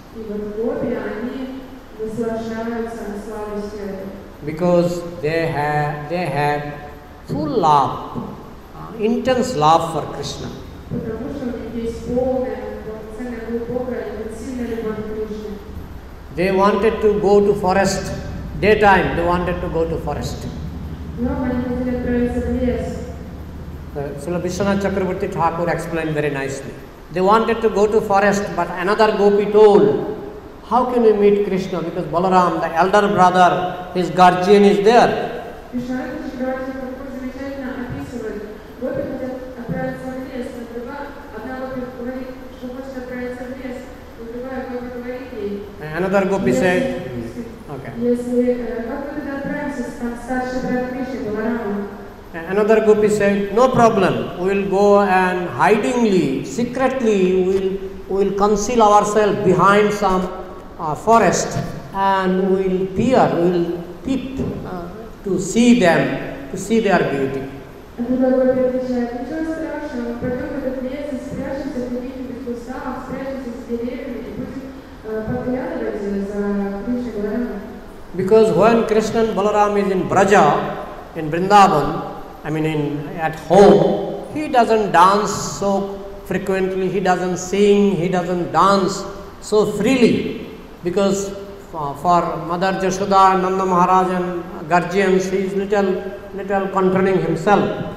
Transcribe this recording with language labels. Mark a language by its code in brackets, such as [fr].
[ru] И вот гопи, они наслаждаются сладостью этой. [en] Because they had full love, intense love for Krishna. [ru] Потому что у них есть полная, полноценная, глубокая, интенсивная любовь к Кришне. [en] They wanted to go to forest, daytime they wanted to go to forest. [ru] Но они хотели отправиться в лес. [en] Srila Vishwanath Chakravarti Thakur explained very nicely. They wanted to go to forest, but another gopi told, how can we meet Krishna? Because Balaram, the elder brother, his guardian is there. [ru] Вишванатха Чакраварти Тхакур замечательно описывает. Гопи хотят отправиться в лес, но одна гопи говорит, что хочет отправиться в лес, но другая гопи говорит ей. [en] Another gopi said, okay. [ru] Если как мы тогда отправимся, там старший брат Кришны, Баларама. [en] Another gopi said, no problem, we will go and hidingly, secretly, we will conceal ourselves behind some forest and we will peer, we will peep to see them, to see their beauty. [ru] А тогда гопи отвечает, ничего страшного, мы пойдем в этот лес и спрячемся в каких-нибудь кустах, спрячемся с деревьями и будем поглядывать за Кришной Баларамой. [en] Because when Krishna and Balaram is in Braja, in Vrindavan, at home, he doesn't dance so frequently, he doesn't sing, he doesn't dance so freely. Because for Mother Jashoda and Nanda Maharaj and guardians, he is little controlling himself.